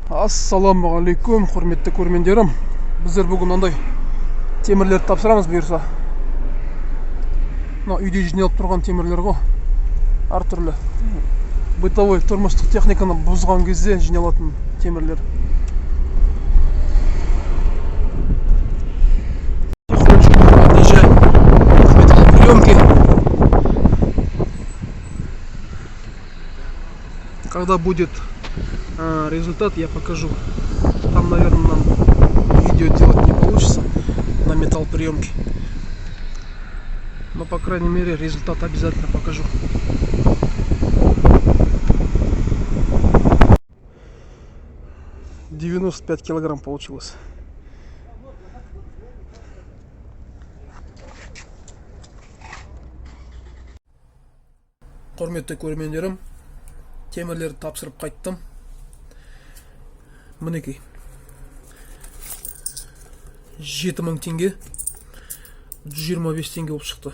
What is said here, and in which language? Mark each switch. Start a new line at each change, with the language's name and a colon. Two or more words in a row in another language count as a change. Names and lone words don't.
Kazakh: Ассаламағалейкум, құрметті көрермендерім. Біздер бүгін андай темірлерді тапсырамыз бұйырса. Мына үйде жиналып тұрған темірлер ғой. Әртүрлі бытовой тұрмыстық техниканы бұзған кезде жиналатын темірлер.
Russian: Когда будет результат, я покажу. Там, наверное, нам видео делать не получится на металлоприемке. Но, по крайней мере, результат обязательно покажу. $95 килограмм получилось.
Kazakh: Құрметті көрермендерім, темірлерді тапсырып қайттым. Мінекей 7000 теңге 125 теңге болып шықты.